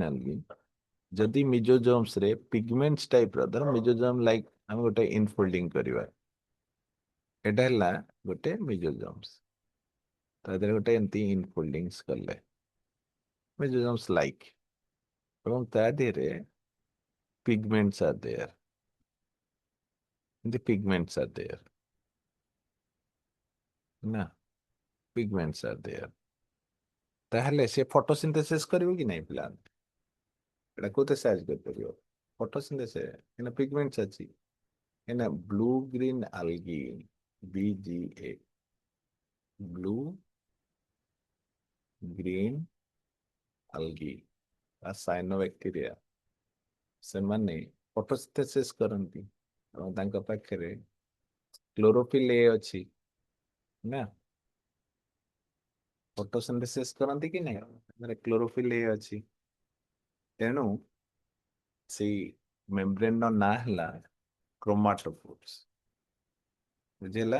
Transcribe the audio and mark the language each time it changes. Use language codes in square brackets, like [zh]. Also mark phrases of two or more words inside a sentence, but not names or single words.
[or] ଆଲଗି ଯଦି ମିଜୋଜୋମ୍ସ ରେ [en] pigments type [or] ର, ଧର [en] mesosome like [or] ଆମେ ଗୋଟେ ଇନଫୋଲ୍ଡିଂ କରିବା, ଏଟା ହେଲା ଗୋଟେ ମିଜୋଜୋମ୍ସ, ତା ଦେହରେ ଗୋଟେ ଏମିତି ଇନଫୋଲ୍ଡିଂସ କଲେ [en] mesosomes like, [or] ଏବଂ ତା ଦେହରେ [en] pigments are there. The pigments are there. ନା pigments are there. [or] ତାହେଲେ ସେ ଫଟୋସିନ୍ଥେସିସ୍ କରିବ କି ନାହିଁ ପିଲା? ଏଟା କୋଉଥିରେ ସାହାଯ୍ୟ କରିପାରିବ? ଫଟୋସିନ୍ଥେସିସ୍, ଏଇନା ପିଗମେଣ୍ଟସ୍ ଅଛି, ଏଇନା [en] blue green algae, BGA, blue green algae [or] ବା ସାଇନୋବାକ୍ଟେରିଆ, ସେମାନେ ଫଟୋସିନ୍ଥେସିସ୍ କରନ୍ତି ଏବଂ ତାଙ୍କ ପାଖରେ [en] chlorophyll a [or] ଅଛି ନା, ଫଟୋସିନ୍ଥେସିସ୍ କରନ୍ତି କି ନାହିଁ, ମାନେ [en] chlorophyll a [or] ଅଛି, ତେଣୁ ସେଇ ମେମ୍ବ୍ରେନ୍ ର ନାଁ ହେଲା କ୍ରୋମାଟୋଫୋର୍ସ, ବୁଝିଲା।